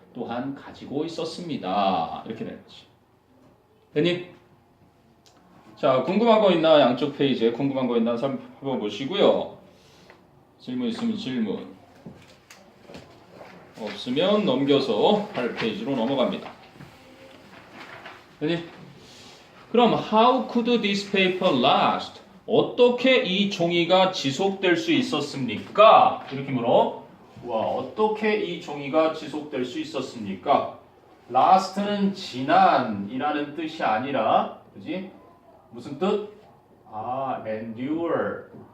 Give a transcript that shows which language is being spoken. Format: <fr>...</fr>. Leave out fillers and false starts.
<ko>또한 가지고 있었습니다. 이렇게 되는 거지. 됐니? 자, 궁금한 거 있나? 양쪽 페이지에 궁금한 거 있나 살펴보시고요. 질문 있으면 질문. 없으면 넘겨서 8페이지로 넘어갑니다. 됐니? 그럼</ko> <en>how could this paper last?</en> <ko>어떻게 이 종이가 지속될 수 있었습니까? 이렇게 물어. 와, 어떻게 이 종이가 지속될 수 있었습니까? last는 지난이라는 뜻이 아니라, 그지? 무슨 뜻? endure.</ko>